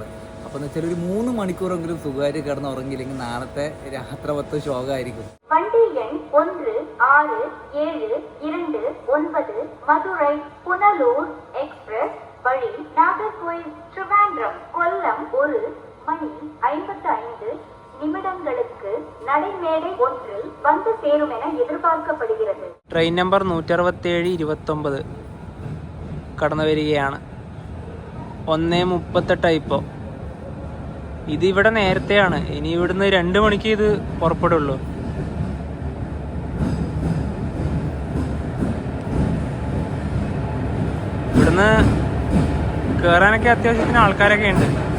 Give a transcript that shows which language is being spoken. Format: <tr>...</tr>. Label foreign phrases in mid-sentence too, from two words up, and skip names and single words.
<ml>അപ്പോൾ എന്ന് വെച്ചാൽ ഒരു 3 മണിക്കൂറെങ്കിലും സുഖമായിട്ട് കിടന്ന് ഉറങ്ങിയില്ലെങ്കിൽ നാളത്തെ യാത്ര മൊത്തം ശോകമായിരിക്കും.</ml> <ta>வண்டி எண் 167229 மதுரை புனலூர் எக்ஸ்பிரஸ் வழி நாகர்கோயில் ட்ரிவாண்ட்ரம் கொல்லம் 1 மணி 55 நிமிடங்களுக்கு நடைமேடை 1 வந்து சேரும் என எதிர்பார்க்கப்படுகிறது.</ta> <ml>ട്രെയിൻ നമ്പർ 16729 കടന്നു വരികയാണ്. 1:38 ഇപ്പോൾ. ഇത് ഇവിടെ നേരത്തെയാണ്. ഇനി ഇവിടുന്ന് 2 മണിക്ക് ഇത് പുറപ്പെടുള്ളൂ. ഇവിടുന്ന് കയറാനൊക്കെ അത്യാവശ്യത്തിന് ആൾക്കാരൊക്കെ ഉണ്ട്.</ml>